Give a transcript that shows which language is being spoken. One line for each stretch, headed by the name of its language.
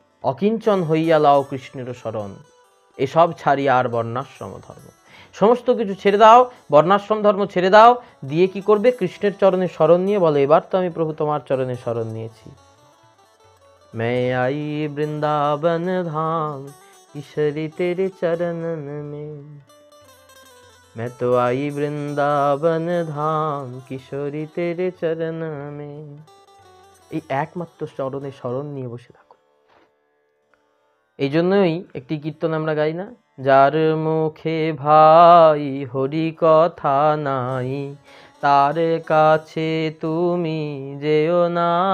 Bangla: অকিঞ্চন হইয়া লাও কৃষ্ণের শরণ, এসব ছাড়িয়া আর বর্ণাশ্রম ধর্ম, সমস্ত কিছু ছেড়ে দাও, বর্ণাশ্রম ধর্ম ছেড়ে দাও। দিয়ে কি করবে? কৃষ্ণের চরণে শরণ নিয়ে বলে, এবার তো আমি প্রভু তোমার চরণে শরণ নিয়েছি।
Hindi: मैं आई वृंदावन धाम किशोरी तेरे चरणन में, मैं तो आई वृंदावन धाम किशोरी तेरे चरण में।
Bangla: এই একমাত্র চরণে শরণ নিয়ে বসে থাকো। এই জন্যই একটি কীর্তন আমরা গাই না, যার মুখে ভাই হরি কথা নাই, তার কাছে তুমি যেও না।